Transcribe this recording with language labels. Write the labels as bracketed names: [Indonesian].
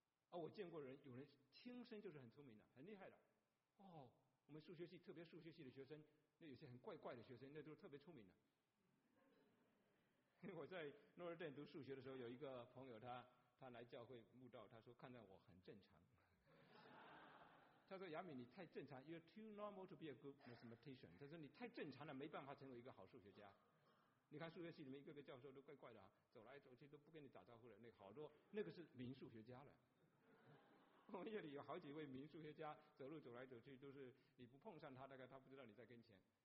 [Chinese] 哦，我见过人，有人天生就是很聪明的，很厉害的。哦，我们数学系，特别数学系的学生，那有些很怪怪的学生，那都是特别聪明的。我在诺尔顿读数学的时候，有一个朋友他来教会慕道，他说看到我很正常。他说雅敏你太正常 ， [English] You're too normal to be a good mathematician。 [Chinese] 他说你太正常了，没办法成为一个好数学家。你看数学系里面一个个教授都怪怪的啊，走来走去都不跟你打招呼了。那个、好多那个是名数学家了。我们夜里有好几位名数学家走路走来走去都是你不碰上他，大概他不知道你在跟前。